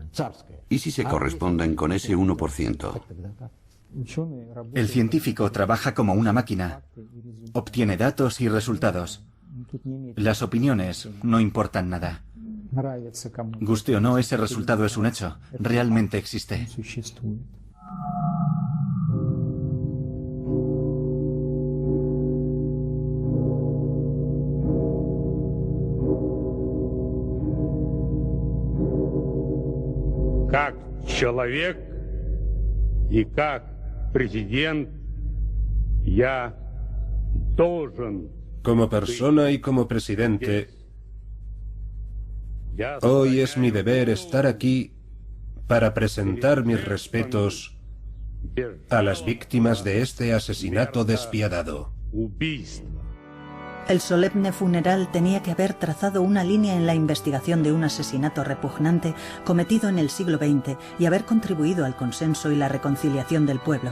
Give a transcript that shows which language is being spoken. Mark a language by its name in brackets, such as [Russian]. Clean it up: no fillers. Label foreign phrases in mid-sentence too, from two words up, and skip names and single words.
[Spanish] ¿Y si se corresponden con ese 1%? El científico trabaja como una máquina. Obtiene datos y resultados. Las opiniones no importan nada. Guste o no, ese resultado es un hecho. Realmente existe. [Russian] Как человек и как президент я должен. [Spanish] Como persona y como presidente, hoy es mi deber estar aquí para presentar mis respetos a las víctimas de este asesinato despiadado. El solemne funeral tenía que haber trazado una línea en la investigación de un asesinato repugnante cometido en el siglo XX y haber contribuido al consenso y la reconciliación del pueblo.